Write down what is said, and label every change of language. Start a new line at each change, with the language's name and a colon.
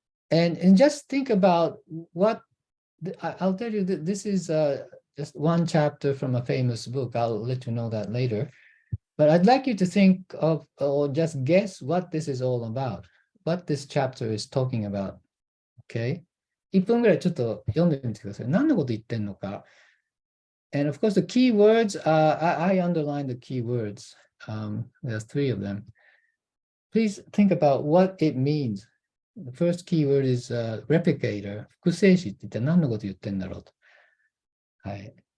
English: And just think about what, I'll tell you that this is just one chapter from a famous book. I'll let you know that later. But I'd like you to think of, or just guess what this is all about, what this chapter is talking about. Okay?
Japanese: 1分ぐらいちょっと読んでみてください。何のこと言ってんのか。
English: And of course, the key words, I underline the key words. There's 3 of them. Please think about what it means. The first key word is replicator.
Japanese: 複製詞って一体何のこと言ってんだろうと。はい。